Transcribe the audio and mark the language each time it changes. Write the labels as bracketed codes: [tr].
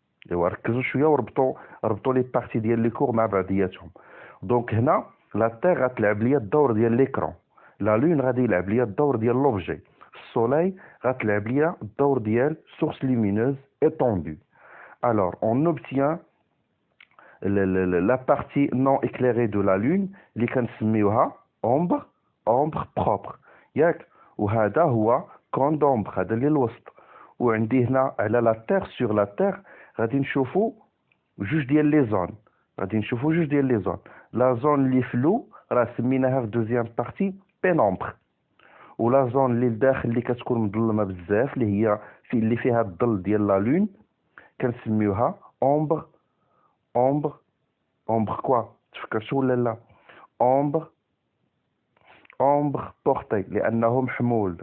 [ar] ايوا ركزوا شويه وربطوا لي بارتي ديال لي كور مع بعضياتهم. دونك هنا لا تيغ غتلعب ليا الدور ديال ليكرون، لا لون غادي يلعب ليا الدور ديال لوبجي، السوليل غتلعب ليا الدور ديال سورس لومينوز étendue. [fr] Alors on obtient la partie non éclairée de la lune [ar] اللي كنسميوها [fr] ombre propre، [ar] ياك؟ وهذا هو كون دومبر، هذا اللي الوسط. وعندي هنا على لا تيغ سور لا تيغ غادي نشوفوا جوج ديال لي زون. لا زون اللي فلو راه سميناها في دوزيام بارتي بينومبر، ولا زون اللي لداخل اللي كتكون مظلمه بزاف اللي فيها الظل ديال لا لون كنسميوها اومبر كوا، تفكرتوا ولا لا؟ اومبر بورتي، لانه محمول.